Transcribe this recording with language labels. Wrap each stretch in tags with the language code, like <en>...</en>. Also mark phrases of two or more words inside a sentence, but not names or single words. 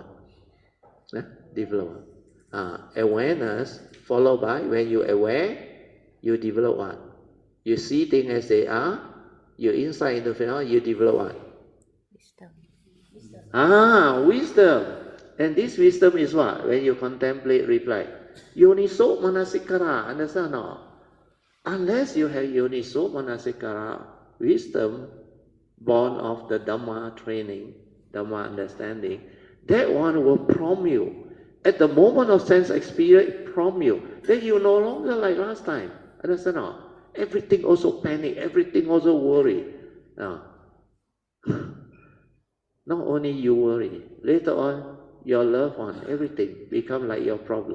<en>Develop awareness, followed by when you aware, you develop what? You see things as they are, you insight into phenomena, you develop what? Wisdom. Wisdom. And this wisdom is what? When you contemplate, reflect.</en> <pi>Yoniso manasikara,</pi> <en>understand or not? Unless you have</en> <pi>yoniso manasikara,</pi> <en>wisdom born of the Dhamma training, Dhamma understanding, that one will prompt you. At the moment of sense experience, prompt you. Then you no longer like last time. Understand or not? Everything also panic, everything also worry. Not only you worry, later on, your loved one, everything become like your problem.</en>